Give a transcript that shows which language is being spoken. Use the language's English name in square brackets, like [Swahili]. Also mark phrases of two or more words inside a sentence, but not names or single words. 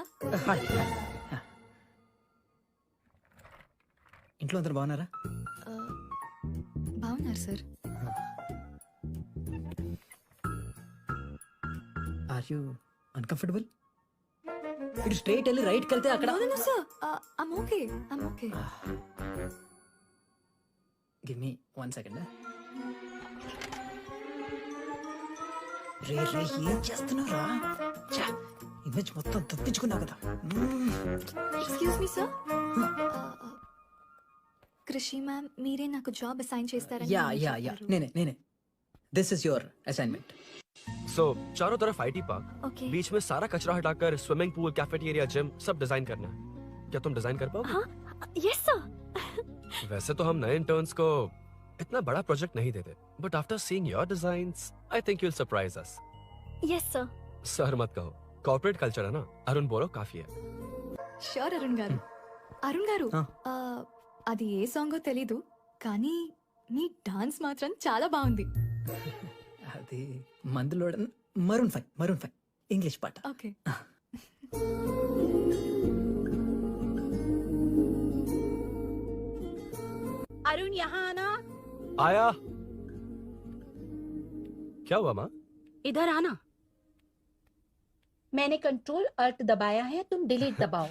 [Telugu] హాయ్. ఇంట్లో అందరు బాగున్నారా? బాగున్నారు సార్. [English] Are you uncomfortable? [Telugu] ఇటు స్ట్రైట్ వెళ్ళి రైట్కి వెళ్తే అక్కడ. [English] No, sir. I'm okay. I'm okay. Give me 1 second. [Telugu] రే రే ఏం చేస్తున్నారా? ఇమేజ్ మొత్తం తప్పించుకున్నావు కదా. [English] Excuse me, [Telugu] sir. కృషి మ్యామ్ మీరే నాకు [English] job assign [Telugu] చేస్తారని యా యా యా నేనే. [English] This is your assignment. [Hindi] सो चारों तरफ आईटी पार्क, ओके। बीच में सारा कचरा हटाकर [English] swimming pool, [Hindi] कैफेटेरिया, जिम सब डिजाइन करना है। क्या तुम डिजाइन कर पाओगे? हाँ, [English] yes sir. [Hindi] वैसे तो हम नए इंटर्न्स को इतना बड़ा प्रोजेक्ट नहीं देते, [English] But after seeing your designs I think you will surprise us. Yes sir. [Hindi] सर मत कहो, [English] corporate culture [Hindi] है ना, अरुण बोलो काफी है। [Telugu] షూర్ అరుణ్ గారు. అరుణ్ గారు అది ఏ సాంగో తెలీదు కానీ మీ డాన్స్ మాత్రం చాలా బాగుంది. అది మందులో మరూన్ 5 ఇంగ్లీష్ పాట. ఓకే. [Hindi] अरुण यहाँ आना. आया। क्या हुआ माँ? इधर आना. मैंने [English] control alt [Hindi] दबाया है, तुम डिलीट दबाओ.